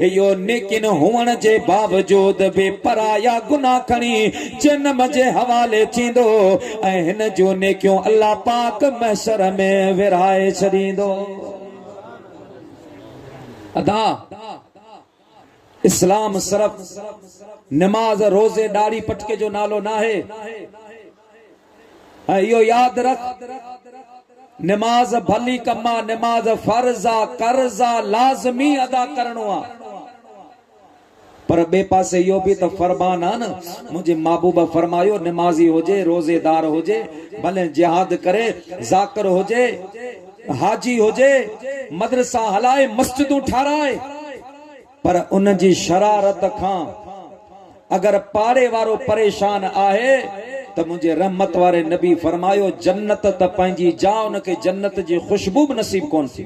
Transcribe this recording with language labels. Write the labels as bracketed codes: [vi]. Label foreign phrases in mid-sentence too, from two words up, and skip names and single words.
[sd] इहो नेकिन हुअण जे बावजूद बि पराया गुनाह खणी जन्म जे हवाले थींदो ऐं हिन जो नेकियूं अल्लाह पाक महशर में विराए छॾींदो। अदा इस्लाम सिर्फ नमाज रोज़े दाढ़ी पटके जो नालो ना है। इहो याद रख, नमाज भली कमा, नमाज फर्जा कर्जा लाज़मी अदा करणो आहे, पर बे पासे इहो बि त फरमान आहे न। मुंहिंजे महबूब फरमायो नमाज़ी हुजे, रोज़ेदार हुजे, भले जिहाद करे, ज़ाकिर हुजे, हाजी हुजे, मदरसा हलाए, मस्जिदूं ठाराए, पर उन जी शरारत खां अगर पाड़े वारो परेशान आहे त मुंहिंजे रहमत वारे नबी फरमायो जन्नत त पंहिंजी जा उनखे जन्नत जी खुशबू बि नसीब कोन थी।